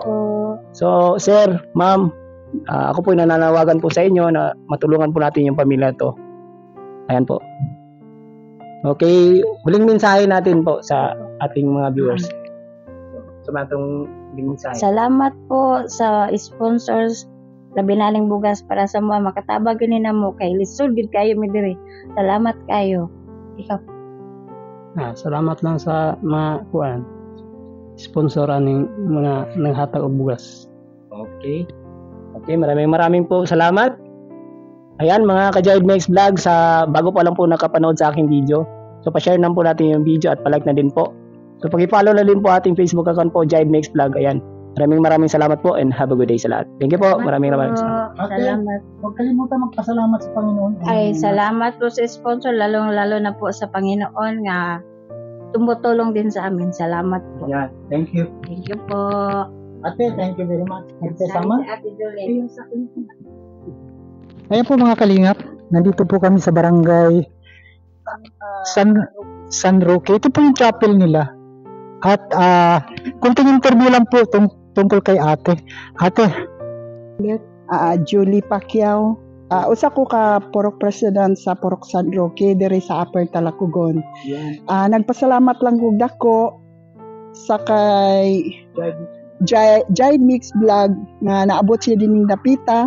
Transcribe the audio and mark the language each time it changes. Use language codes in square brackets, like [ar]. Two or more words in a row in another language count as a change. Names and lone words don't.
[tl] So Sir, Ma'am, ako po nananawagan po sa inyo na matulungan po natin yung pamilya to. Ayan po. Okay, huling mensahe natin po sa ating mga viewers. So matong huling mensahe. [hil] Salamat po sa sponsors labi naling bugas para sa mga makatabag yun na mo kay lisod gid kayo mi diri. Salamat kayo. Ikaw. [ceb] Salamat lang sa mga sponsoran ng mga naghatag og bugas. [tl] Okay. Okay, maraming po salamat. Ayan mga ka-Jive Mix Vlog, bago pa lang po nakapanood sa aking video. So pa-share na po natin yung video at pa-like na din po. So pag-follow na din po ating Facebook account po, Jive Mix Vlog. Ayan. Maraming salamat po and [en] have a good day [tl] sa lahat. Thank you po. Maraming salamat. Salamat. Huwag kalimutan magpasalamat sa Panginoon. Ay, salamat po sa sponsor, lalong-lalo na po sa Panginoon nga tumutulong din sa amin. Salamat po. Ayan. [en] Thank you. Thank you po. Ate, thank you very much. Ate Julie. [tl] Ayan po mga kalingap, nandito po kami sa barangay San Roque. Ito po yung chapel nila. At kunting interview lang po tungkol kay ate. Ate, Julie Pacquiao. [ceb] Usa ko ka Purok President sa Purok San Roque diri sa Upper Talakugon. Nagpasalamat lang kog dako sa kay Jive Mix Vlog nga naabot siya din ng dapita.